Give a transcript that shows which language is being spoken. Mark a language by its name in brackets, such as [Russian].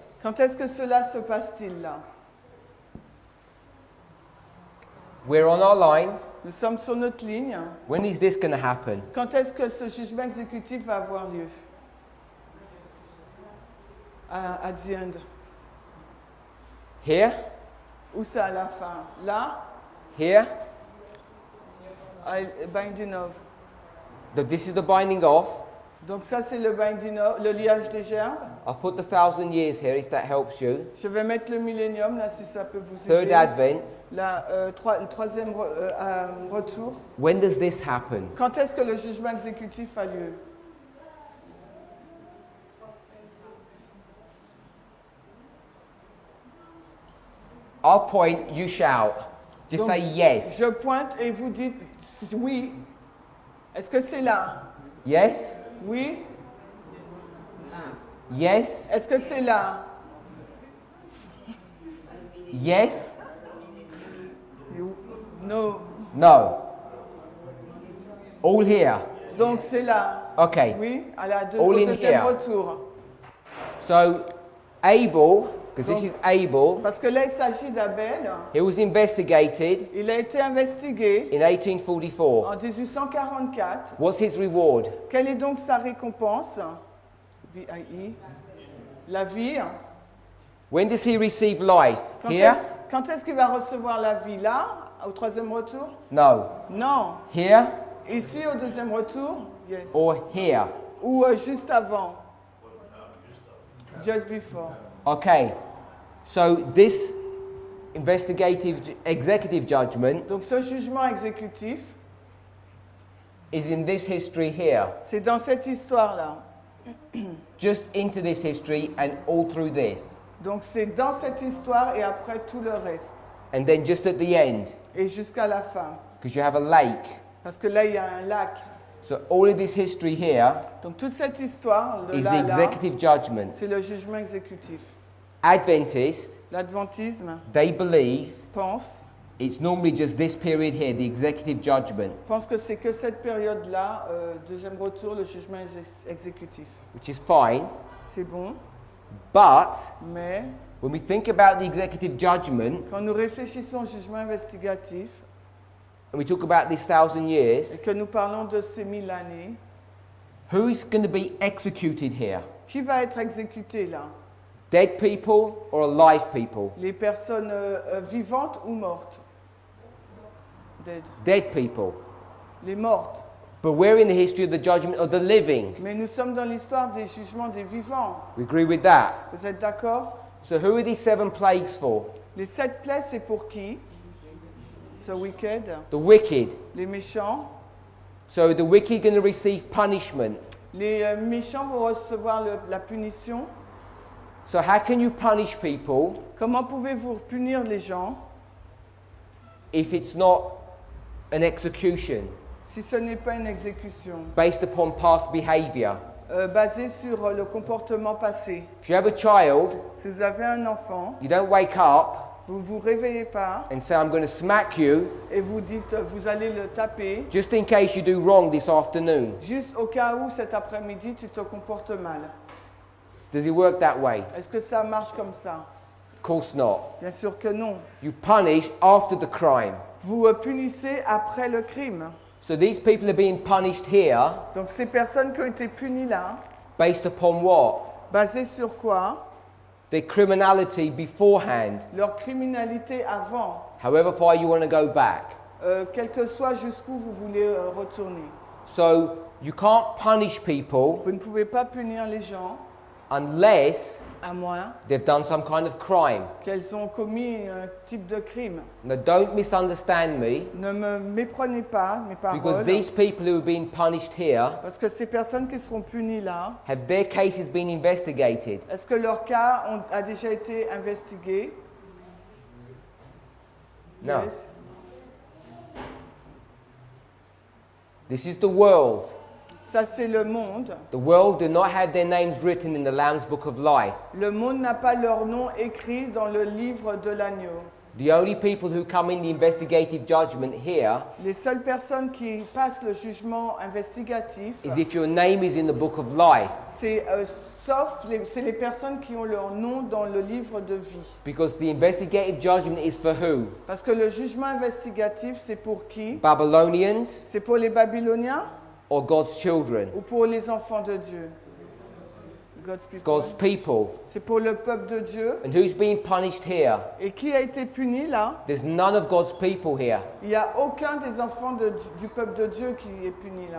[French] Quand est-ce que cela se passe-t-il là? [English] We're on our line. [French] Nous sommes sur notre ligne. [English] When is this going to happen? [French] Quand est-ce que ce jugement exécutif va avoir lieu? [English] At the end. Here? [French] Où c'est à la fin? Là? [English] Here? Binding of. That this is the binding off. [French] Donc ça c'est le binding of, le liage des gerbes. [English] I'll put the 1,000 years here if that helps you. [French] Je vais mettre le millénium là si ça peut vous [English] Third [French] aider. [English] Advent. [French] Le troisième retour. [English] When does this happen? [French] Quand est-ce que le jugement exécutif a lieu? [English] I'll point, you shout. Just [French] Donc, [English] say yes. [French] Je pointe et vous dites oui. Est-ce que c'est là? [English] Yes? [French] Oui. [English] Yes? [French] Est-ce que c'est là? [English] Yes? No. No. All here. [French] Donc c'est là. [English] Okay. [French] Oui, à la [English] All in [French] deuxième [English] here. [French] retour. [English] So, Abel, because this is Abel, [French] Parce que là il s'agit d'Abel. [English] he was investigated [French] Il a été investigué [English] in 1844. [French] en 1844. [English] What's his reward? [French] Quelle est donc sa récompense? VIE. La vie. [English] When does he receive life? [French] Quand [English] Here? [French] quand est-ce qu'il va recevoir la vie? Là, au troisième retour? [English] No. [French] Non. [English] Here [French] Ici, au deuxième retour? [English] Yes. or here? [French] Ou juste avant? [English] Just before. Okay. So this executive judgment [French] Donc ce jugement exécutif, [English] is in this history here. [French] c'est dans cette histoire-là. [English] Just into this history and all through this. [French] Donc c'est dans cette histoire et après tout le reste. [English] And then just at the end, [French] Et jusqu'à la fin. [English] because you have a lake. [French] Parce que là, il y a un lac. [English] So all of this history here [French] Donc toute cette histoire de [English] is [French] là, [English] the [French] là, [English] executive judgment. [French] c'est le jugement exécutif. [English] Adventists, [French] L'adventisme [English] they believe [French] pense [English] it's normally just this period here, the executive judgment, [French] que c'est que cette période-là, deuxième retour, le jugement exécutif. [English] which is fine. [French] C'est bon, [English] But [French] mais [English] when we think about the executive judgment [French] quand nous réfléchissons au jugement investigatif [English] and we talk about this 1,000 [French] et [English] years, [French] que nous parlons de ces 1000 années, [English] who's going to be executed here? [French] qui va être exécuté là? [English] Dead people or alive people? [French] Les personnes vivantes ou mortes? [English] Dead. Dead people. [French] Les mortes. [English] But we're in the history of the judgment of the living. [French] Mais nous sommes dans l'histoire des jugements des vivants. [English] We agree with that. [French] Vous êtes d'accord? [English] So who are these 7 plagues for? [French] Les 7 plaies, c'est pour qui? [English] The wicked, The wicked. [French] les méchants. [English] So the wicked going to receive punishment. [French] Les méchants vont recevoir la punition. [English] So how can you punish people [French] Comment pouvez-vous punir les gens [English] if it's not an execution [French] si ce n'est pas une exécution [English] based upon past behavior? [French] basée sur le comportement passé? [English] If you have a child, [French] Si vous avez un enfant, [English] you don't wake up [French] vous ne vous réveillez pas [English] and say, I'm going to smack you [French] et vous dites vous allez le taper [English] just in case you do wrong this afternoon. [French] juste au cas où cet après-midi tu te comportes mal. [English] Does it work that way? [French] Est-ce que ça marche comme ça? [English] Of course not. [French] Bien sûr que non. [English] You punish after the crime. [French] Vous punissez après le crime. [English] So these people are being punished here [French] Donc ces personnes qui ont été punies là, [English] based upon what? [French] basées sur quoi? [English] Their criminality beforehand, [French] Leur criminalité avant, [English] however far you want to go back. [French] quel que soit jusqu'où vous voulez retourner. [English] So you can't punish people [French] Vous ne pouvez pas punir les gens [English] unless [French] à moins [English] they've done some kind of crime. [French] qu'elles ont commis un type de crime. [English] Now don't misunderstand me, [French] Ne me méprenez pas mes [English] because [French] paroles, [English] these people who are being punished here, [French] parce que ces personnes qui seront punies là, [English] have their cases been investigated? [French] est-ce que leur cas a déjà été investigué? [English] No. Yes. This is the world. [French] Ça c'est le monde. [English] The world do not have their names written in the Lamb's Book of Life. [French] Le monde n'a pas leur nom écrit dans le livre de l'agneau. [English] The only people who come in the investigative judgment here [French] Les seules personnes qui passent le jugement investigatif, [English] is if your name is in the Book of Life, [French] c'est c'est les personnes qui ont leur nom dans le livre de vie. [English] because the investigative judgment is for who? [French] Parce que le jugement investigatif, c'est pour qui? [English] Babylonians [French] C'est pour les Babyloniens [English] or God's children? [French] ou pour les enfants de Dieu? [English] God's people. God's people. [French] C'est pour le peuple de Dieu. [English] And who's being punished here? [French] Et qui a été puni là? [English] There's none of God's people here [French] Il n'y a aucun des enfants du peuple de Dieu qui est puni là.